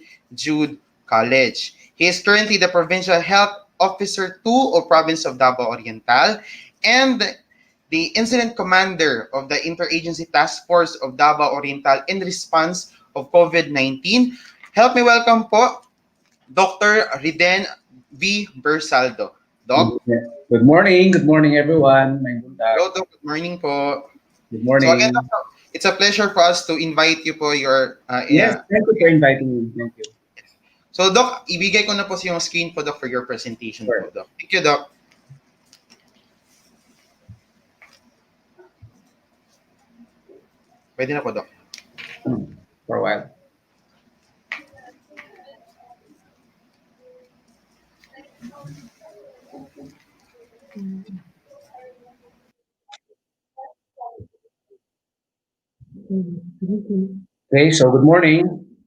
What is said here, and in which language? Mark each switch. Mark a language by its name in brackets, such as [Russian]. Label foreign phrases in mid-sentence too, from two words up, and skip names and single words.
[English] Jude College. He is currently the Provincial Health Officer 2 of Province of Davao Oriental and the Incident Commander of the Interagency Task Force of Davao Oriental in response of COVID-19. Help me welcome po Dr. Riden V. Bersaldo. Doc? Good morning everyone. Hello, Doc. Good morning po. Good So again, morning. it's a pleasure for us to invite you po your Yes, thank you for inviting me. Thank you. [Filipino] So Doc, ibigay ko na po yung screen po Doc [English] for your presentation [Filipino] Sure. po Doc. [English] Thank you [Filipino] Doc. Pwede na po Doc. [English] For a while. Okay, so good morning.